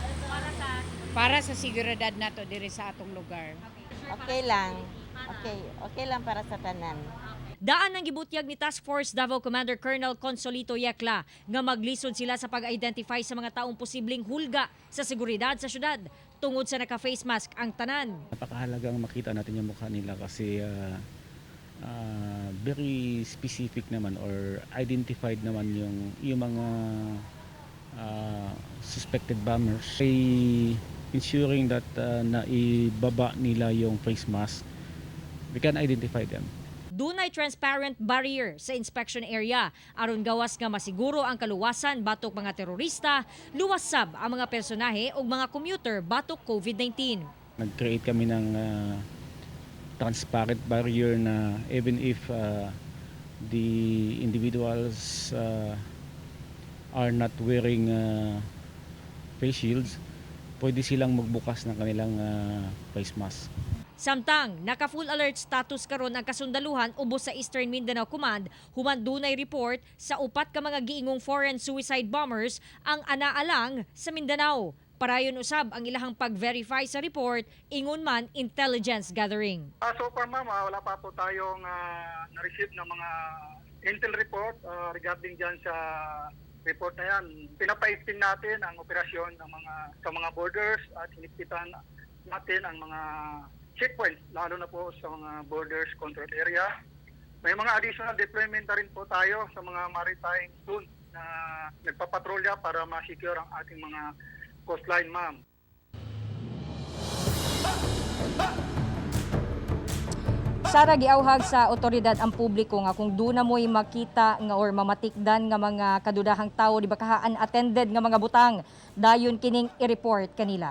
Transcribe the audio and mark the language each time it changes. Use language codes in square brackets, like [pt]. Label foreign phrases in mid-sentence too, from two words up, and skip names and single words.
[ceb] Para sa seguridad nato diri sa atong lugar. Okay lang. Okay lang para sa tanan. Daan ang gibutyag ni Task Force Davao Commander Colonel Consolito Yecla nga maglisod sila sa pag-identify sa mga taong posibleng hulga sa seguridad sa syudad tungod sa naka-face mask ang tanan. [tl] Napakahalagang makita natin yung mukha nila kasi [en] very specific [tl] naman or identified naman yung mga [en] suspected bombers. Ensuring that [tl] naibaba nila yung [en] face mask, we can identify them. [ceb] Dunay [en] transparent barrier [ceb] sa [en] inspection area [ceb] aron gawas nga masiguro ang kaluwasan batok mga terorista, luwasab ang mga personahe o mga commuter batok COVID-19. [tl] Nag-create kami ng [en] transparent barrier na even if the individuals are not wearing face shields, [tl] pwede silang magbukas ng kanilang face mask. [ceb] Samtang naka- [en] full alert status [ceb] karon ang kasundaluhan ubos sa Eastern Mindanao Command human dunay report sa upat ka mga giingong [en] foreign suicide bombers [ceb] ang anaalang sa Mindanao. Parayon usab ang ilahang pag-verify sa report ingon man intelligence gathering. [en] So far [tl] ma'am, wala pa po tayong na-receive ng mga [en] intel report regarding [tl] dyan sa report na yan. Pinapaigting natin ang operasyon ng sa mga borders at hinipitan natin ang mga checkpoints, lalo na po sa mga [en] borders control area. [tl] May mga additional deployment na rin po tayo sa mga [en] maritime zone [tl] na nagpapatrolya para ma-secure ang ating mga coastline, ma'am. [ceb] Sara, giawhag sa otoridad ang publiko nga kung doon na mo'y makita nga or mamatikdan nga mga kadudahang tao, di ba ka unattended nga mga butang, dayon kining i-report kanila.